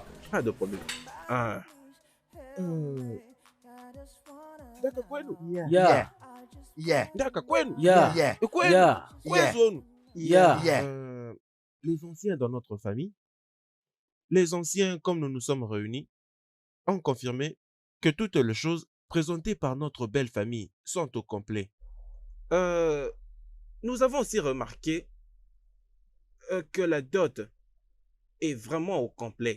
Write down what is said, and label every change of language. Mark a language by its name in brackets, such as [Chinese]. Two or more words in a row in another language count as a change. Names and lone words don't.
[French] Pas de problème. Ah. D'accord, kwenu. Yeah. Yeah. D'accord, kwenu. Yeah. Yeah. Kwenu. Yeah. Kwenu. Yeah. Yeah. Les anciens dans notre famille, les anciens, comme nous nous sommes réunis, ont confirmé que toutes les choses présentées par notre belle famille sont au complet. Nous avons aussi remarqué que la dot est vraiment au complet.